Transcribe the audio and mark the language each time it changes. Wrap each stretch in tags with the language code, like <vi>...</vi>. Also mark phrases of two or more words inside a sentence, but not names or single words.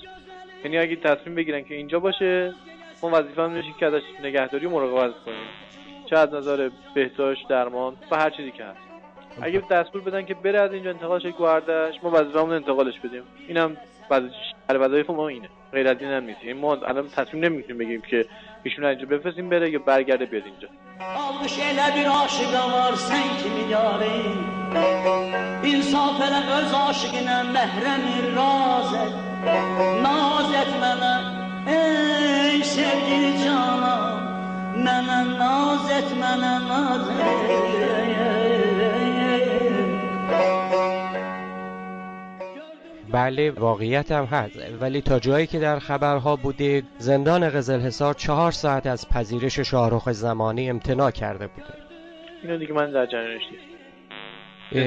<fa>یعنی اگه تصمیم بگیرن که اینجا باشه، ما وظیفه‌مون میشه که ازش نگهداری و مراقبت کنیم، چه از نظر بهداشت، درمان و هر چیزی که هست. اگه دستور بدن که بره از اینجا انتقالش گوهردش، ما وظیفه‌مون انتقالش بدیم. اینم وظیفه ما اینه، غیر از این هم نیست. یعنی ما الان تصمیم نمیگیریم بگیم که ایشون اینجا بفرستیم بره یا برگرده بیاد اینجا.</fa> <az>Almış elə bir aşıqa var sən kimi yarı, İnsaf elə öz aşıqına məhrəmi raz et, Naz et mənə ey sevgili canım, Mənə naz et mənə naz et.</az> <fa>بله واقعیت هم هست، ولی تا جایی که در خبرها بوده زندان قزلحصار 4 ساعت از پذیرش شاهرخ زمانی امتناع کرده بوده. اینو دیگه من در جریانش نیستم.</fa>